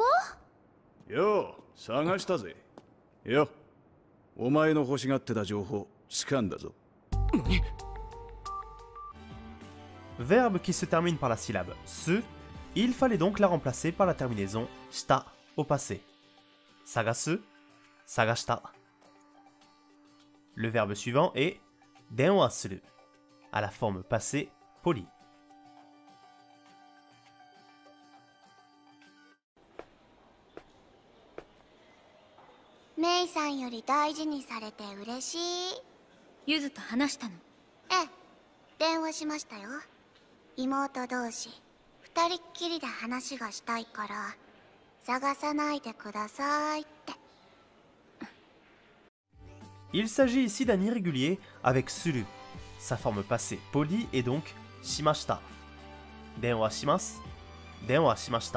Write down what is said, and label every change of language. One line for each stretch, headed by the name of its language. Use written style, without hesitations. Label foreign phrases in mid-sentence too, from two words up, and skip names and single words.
Japanese: う。よう、探したぜ。よ、お前の欲しがってた情報、掴んだぞ。
French: Verbe qui se termine par la syllabe se, il fallait donc la remplacer par la terminaison shita au passé.
Japanese: 探す、探した.
French: Le verbe suivant est
Japanese: 電話する,
French: à la forme passée polie.
Japanese: メイさんより大事にされて嬉しい。ゆずと話したの？ええ、電話しましたよ。妹同士、二人っきりで話がしたいから、探さないでくださいって。
French: Il s'agit ici d'un irrégulier avec suru. Sa forme passée polie est donc shimashita.
Japanese: 電話します、電話しました.